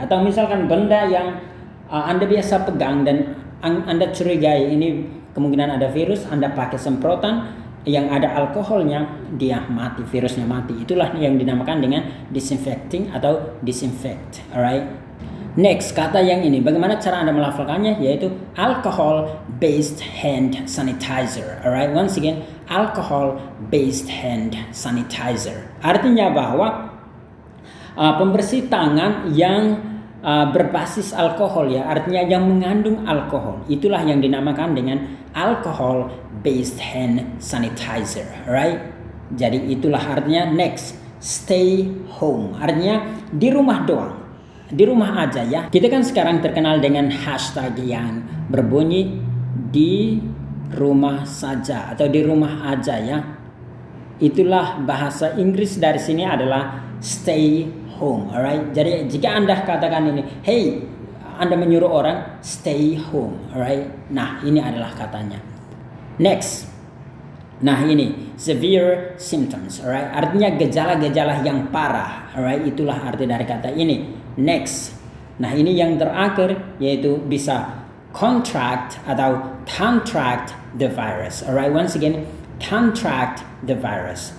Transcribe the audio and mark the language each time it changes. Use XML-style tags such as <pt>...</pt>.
<id>Atau misalkan benda yang Anda biasa pegang dan Anda curigai ini kemungkinan ada virus, Anda pakai semprotan yang ada alkoholnya, dia mati, virusnya mati. Itulah yang dinamakan dengan disinfecting atau disinfect. Alright. Next, kata yang ini, bagaimana cara Anda melafalkannya?</id> <en>Yaitu alcohol based hand sanitizer. Alright, once again, alcohol based hand sanitizer.</en> <id>Artinya bahwa pembersih tangan yang berbasis alkohol ya, artinya yang mengandung alkohol. Itulah yang dinamakan dengan</id> <en>alcohol based hand sanitizer, right?</en> <id>Jadi itulah artinya.</id> <en>Next, stay home.</en> <id>Artinya di rumah doang. Di rumah aja ya. Kita kan sekarang terkenal dengan hashtag yang berbunyi di rumah saja atau di rumah aja ya. Itulah bahasa Inggris dari sini adalah stay home, alright. Jadi jika Anda katakan ini, hey, Anda menyuruh orang stay home, alright. Nah, ini adalah katanya. Next, nah ini severe symptoms, alright. Artinya gejala-gejala yang parah, alright. Itulah arti dari kata ini. Next, nah ini yang terakhir yaitu bisa contract atau contract the virus, alright.</id> <en>Once again, contract the virus.</en>